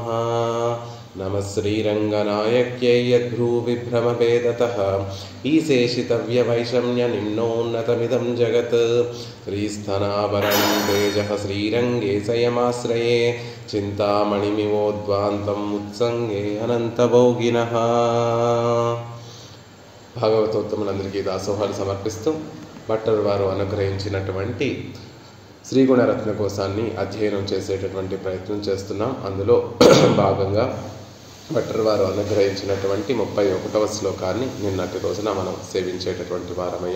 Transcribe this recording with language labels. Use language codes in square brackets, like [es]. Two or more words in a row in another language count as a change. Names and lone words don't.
[sa] नमः श्रीरङ्गनायक्यै यद्भ्रूविभ्रमभेदतः ईशेषितव्यवैषम्यनिम्नोन्नतमिदं जगत्। श्रीस्थनाभरणं तेजः श्रीरङ्गे स्वयमाश्रये चिन्तामणिमिवोद्वान्तम् उत्सङ्गे अनन्तभोगिनः। [te] భాగవతోత్తములందరికీ దాసోహాలు సమర్పిస్తూ భట్టర్ వారు అనుగ్రహించినటువంటి శ్రీగుణరత్న కోశాన్ని అధ్యయనం చేసేటటువంటి ప్రయత్నం చేస్తున్నాం. అందులో భాగంగా భట్టర్ వారు అనుగ్రహించినటువంటి 31వ శ్లోకాన్ని నిన్నటి రోజున మనం సేవించేటటువంటి వారమయ్యాం.